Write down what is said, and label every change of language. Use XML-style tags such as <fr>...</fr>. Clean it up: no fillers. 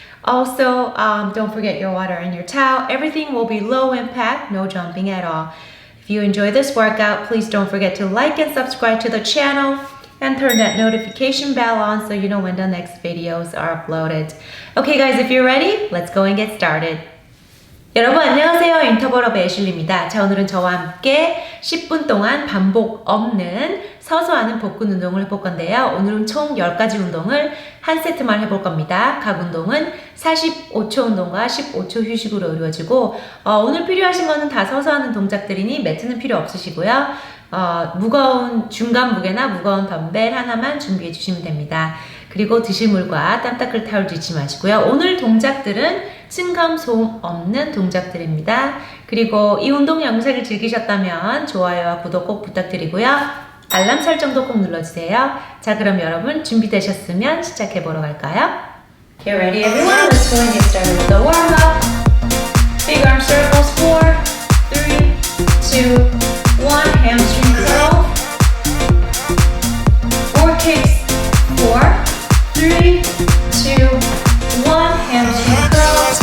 <en>Also, don't forget your water and your towel. Everything will be low impact, no jumping at all. If you enjoy this workout, please don't forget to like and subscribe to the channel and turn that notification bell on so you know when the next videos are uploaded. Okay guys, if you're ready, let's go and get started.</en> <ko>여러분 안녕하세요. 인터벌업의 애슐리입니다. 자, 오늘은 저와 함께 10분 동안 반복 없는 서서하는 복근 운동을 해볼 건데요. 오늘은 총 10가지 운동을 한 세트만 해볼 겁니다. 각 운동은 45초 운동과 15초 휴식으로 이루어지고 오늘 필요하신 거는 다 서서하는 동작들이니 매트는 필요 없으시고요. 무거운 중간 무게나 무거운 덤벨 하나만 준비해 주시면 됩니다. 그리고 드실 물과 땀 닦을 타올 잊지 마시고요. 오늘 동작들은 층감 소음 없는 동작들입니다. 그리고 이 운동 영상을 즐기셨다면 좋아요와 구독 꼭 부탁드리고요. 알람 설정도 꼭 눌러주세요. 자, 그럼 여러분 준비되셨으면 시작해보러 갈까요?</ko> <en>Get ready everyone, let's go and get started with the warm-up. Big arm circles, 4, 3, 2, 1, hamstring curl. 4 kicks, 4, 3, 2, 1, hamstring curl.</en>